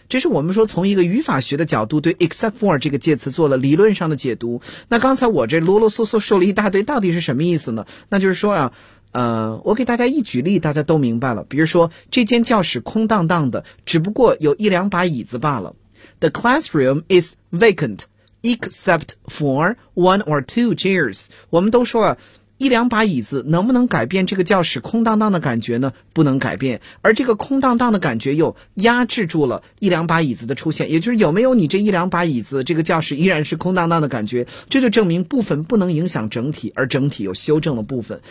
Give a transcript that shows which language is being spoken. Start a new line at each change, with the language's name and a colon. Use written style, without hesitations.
Chinese: 这是我们说从一个语法学的角度对 except for 这个介词做了理论上的解读。那刚才我这啰啰嗦嗦说了一大堆，到底是什么意思呢？那就是说啊，我给大家一举例，大家都明白了。比如说，这间教室空荡荡的，只不过有一两把椅子罢了。
English: The classroom is vacant, except for one or two chairs.
Chinese: 我们都说啊，一两把椅子能不能改变这个教室空荡荡的感觉呢？不能改变。而这个空荡荡的感觉又压制住了一两把椅子的出现。也就是有没有你这一两把椅子，这个教室依然是空荡荡的感觉。这就证明部分不能影响整体，而整体又修正了部分。